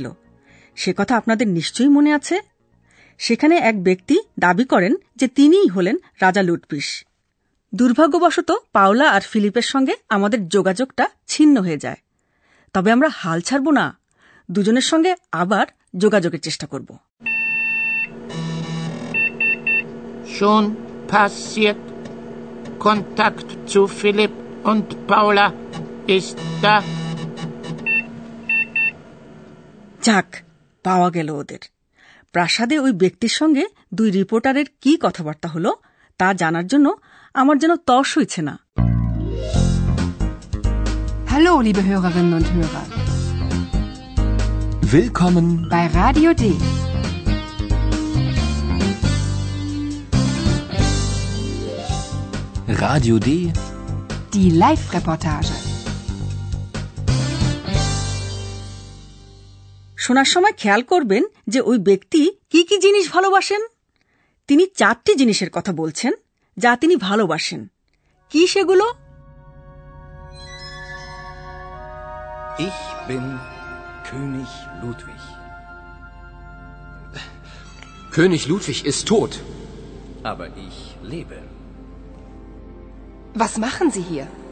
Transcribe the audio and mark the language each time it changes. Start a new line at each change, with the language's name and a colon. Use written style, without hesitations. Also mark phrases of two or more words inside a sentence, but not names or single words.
Bangla: সে কথা আপনাদের নিশ্চয়ই মনে আছে। সেখানে এক ব্যক্তি দাবি করেন যে তিনিই হলেন রাজা লুডভিস। দুর্ভাগ্যবশত পাওলা আর ফিলিপের সঙ্গে আমাদের যোগাযোগটা ছিন্ন হয়ে যায়। তবে আমরা হাল ছাড়ব না, দুজনের সঙ্গে আবার যোগাযোগের চেষ্টা করব।
German: Schon passiert. Kontakt zu Philipp und Paula ist da.
Bangla: যাক, পাওয়া গেল ওদের। প্রাসাদে ওই ব্যক্তির সঙ্গে দুই রিপোর্টারের কি কথাবার্তা হলো তা জানার জন্য আমার যেন তর্স হইছে না।
German: Hallo, liebe Hörerinnen und Hörer. Willkommen bei Radio D. Radio D. Die Live-Reportage.
Bangla: শোনার সময় খেয়াল করবেন যে ওই ব্যক্তি কি কি জিনিস ভালোবাসেন। তিনি 4টি জিনিসের কথা বলছেন যা তিনি ভালোবাসেন। কি সেগুলো?
German: Ich bin König Ludwig. König Ludwig ist tot. Aber ich lebe. Was machen Sie hier?